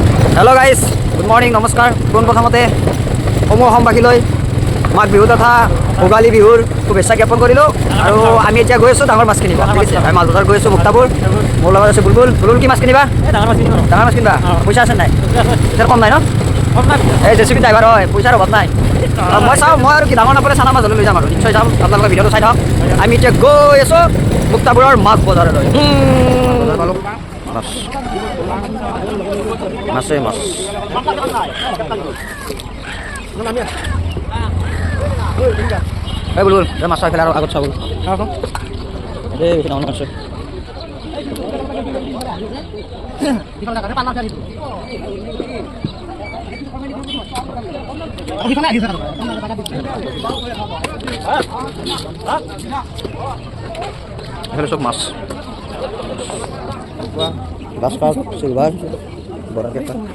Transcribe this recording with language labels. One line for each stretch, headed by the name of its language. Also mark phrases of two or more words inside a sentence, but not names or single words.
English: hello guys good morning
Assamese: नमस्कार पोनप्रथमते সমূহ অসমবাসীলৈ মাঘ বিহু তথা ভোগালী বিহুৰ শুভেচ্ছা জ্ঞাপন কৰিলোঁ আৰু আমি এতিয়া গৈ আছোঁ ডাঙৰ মাছ কিনিব ঠিক আছে আমি মাছ বজাৰ গৈ আছোঁ মুক্তাপুৰ মোৰ লগত আছে বুলবুল বুলবুল কি মাছ কিনিবা ডাঙৰ মাছ কিনিবা পইচা আছে নাই এতিয়া কম নাই ন এই জেচিবি ড্ৰাইভাৰ হয় পইচাৰ অভাৱ নাই মই চাওঁ মই আৰু কি ডাঙৰ নাপালে চানা মাছ হ'লে লৈ যাম আৰু নিশ্চয় যাম আপোনালোকে ভিডিঅ'টো চাই থাকক আমি এতিয়া গৈ আছোঁ মুক্তাপুৰৰ মাছ বজাৰলৈ মাছে মাছ এই বুলবুল মাছ চাই পেলাই আৰু আগত চাব এই বেছি ডাঙৰ মাছ
Bangla: এখানে সব মাছ গ্লাস কাপ সিলভার বড় একটা